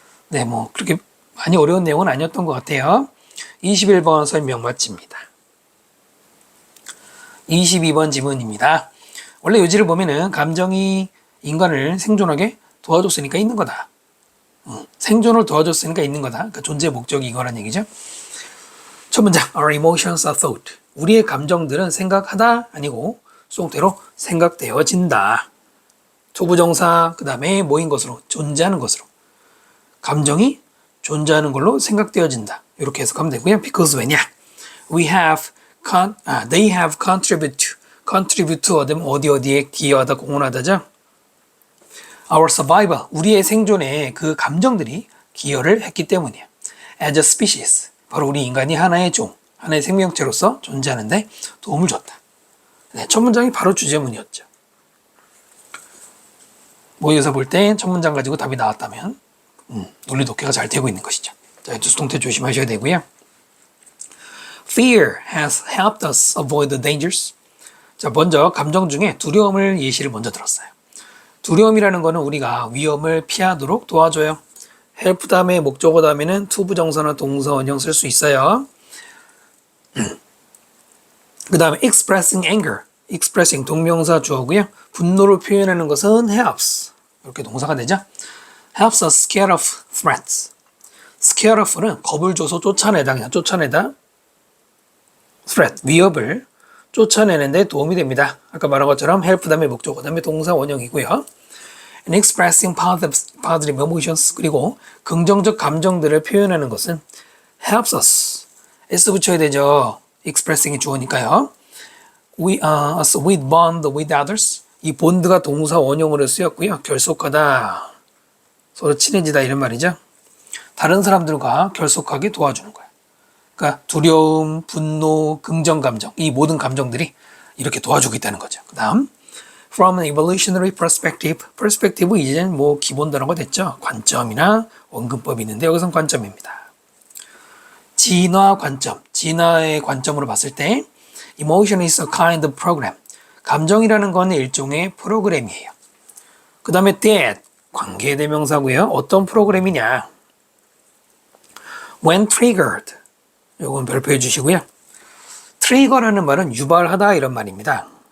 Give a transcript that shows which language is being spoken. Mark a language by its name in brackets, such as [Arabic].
[Korean] 네, 그렇게 많이 어려운 내용은 아니었던 것 같아요. 21번 설명 마칩니다. 22번 지문입니다. 원래 요지를 보면은 감정이 인간을 생존하게 도와줬으니까 있는 거다. 생존을 도와줬으니까 있는 거다. 그러니까 존재의 목적이 이거란 얘기죠. 첫 문장, [English] our emotions are thought. [Korean] 우리의 감정들은 생각하다 아니고 수동태로 생각되어진다. 투부정사 그 다음에 뭐인 것으로 존재하는 것으로 감정이 존재하는 걸로 생각되어진다. 이렇게 해석하면 되고요. Because 왜냐? [English] They have contribute [Korean] 하면 어디에 기여하다 공헌하다죠. [English] Our survival, [Korean] 우리의 생존에 그 감정들이 기여를 했기 때문이야. [English] As a species, [Korean] 바로 우리 인간이 하나의 종, 하나의 생명체로서 존재하는데 도움을 줬다. 네, 첫 문장이 바로 주제문이었죠. 모의고사 볼 때 첫 문장 가지고 답이 나왔다면 논리 독해가 잘 되고 있는 것이죠. 자, 수동태 조심하셔야 되고요. [English] Fear has helped us avoid the dangers. [Korean] 자, 먼저 감정 중에 두려움을 예시를 먼저 들었어요. 두려움이라는 거는 우리가 위험을 피하도록 도와줘요. help 다음에 목적어 다음에는 투부정사나 동사 원형 쓸 수 있어요. 그 다음에 [English] expressing anger, [Korean] expressing 동명사 주어고요. 분노를 표현하는 것은 helps. 이렇게 동사가 되죠. [English] helps us scare off threats. [Korean] scare off는 겁을 줘서 쫓아내다, 그냥 쫓아내다. threat, 위협을 쫓아내는데 도움이 됩니다. 아까 말한 것처럼 help 다음에 목적어 다음에 동사 원형이고요. [English] And expressing positive emotions, [Korean] 그리고 긍정적 감정들을 표현하는 것은 [English] helps us. [Korean] S 붙여야 되죠. expressing이 주어니까요. [English] as with bond with others. [Korean] 이 bond가 동사 원형으로 쓰였고요. 결속하다, 서로 친해지다 이런 말이죠. 다른 사람들과 결속하게 도와주는 거야. 그러니까 두려움, 분노, 긍정 감정, 이 모든 감정들이 이렇게 도와주고 있다는 거죠. 그 다음 [English] From an evolutionary perspective. [Korean] perspective 이제는 뭐 기본 단어가 됐죠. 관점이나 원근법이 있는데 여기선 관점입니다. 진화 관점. 진화의 관점으로 봤을 때 [English] emotion is a kind of program. [Korean] 감정이라는 건 일종의 프로그램이에요. 그 다음에 that 관계대명사고요. 어떤 프로그램이냐. [English] When triggered. [Korean] 요건 별표해 주시고요. trigger라는 말은 유발하다 이런 말입니다.